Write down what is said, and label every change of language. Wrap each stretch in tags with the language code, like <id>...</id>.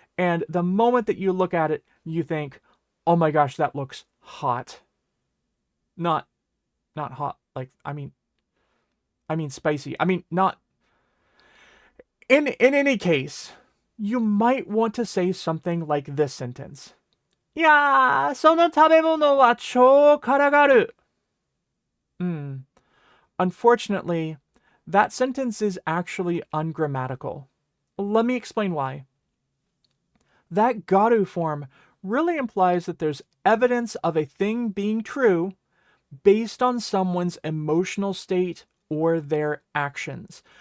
<en>And the moment that you look at it, you think, oh my gosh, that looks hot. Not hot, like, I mean spicy. Not. In any case, you might want to say something like this sentence.</en> <ja>いやー、その食べ物は超辛がる.</ja> <en>Unfortunately, that sentence is actually ungrammatical. Let me explain why. That garu form really implies that there's evidence of a thing being true based on someone's emotional state or their actions.</en>